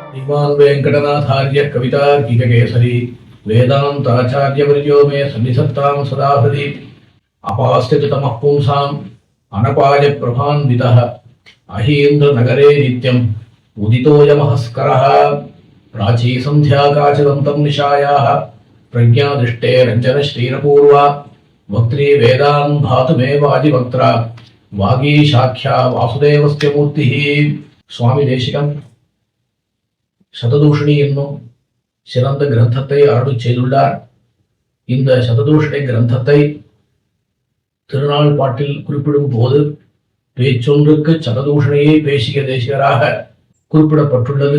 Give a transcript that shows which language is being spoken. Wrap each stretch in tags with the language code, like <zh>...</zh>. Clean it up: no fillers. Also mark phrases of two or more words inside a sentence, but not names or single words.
<sa>श्रीमान् वेङ्कटनाथार्य कवितार्किककेसरी वेदान्ताचार्यवर्यो मे सन्निधत्तां सदा हृदि अपास्थिततमः पुंसाम् अनपायप्रभान्वितः अहीन्द्रनगरे नित्यम् उदितोऽयमहस्करः प्राचीसन्ध्याकाचिदन्तं निशायाः प्रज्ञादृष्टे रञ्जनश्रीरपूर्वा वक्त्री वेदान् भातु मे वाजिवक्त्रा वागीशाख्या वासुदेवस्य मूर्तिः</sa> <ta>சுவாமி தேசிகன் சததூஷணி என்னும் சிறந்த கிரந்தத்தை அருள் செய்துள்ளார். இந்த சததூஷணி கிரந்தத்தை திருநாள் பாட்டில் குறிப்பிடும் போது பேச்சொன்றுக்கு சததூஷணையை பேசிய தேசிகராக குறிப்பிடப்பட்டுள்ளது.</ta>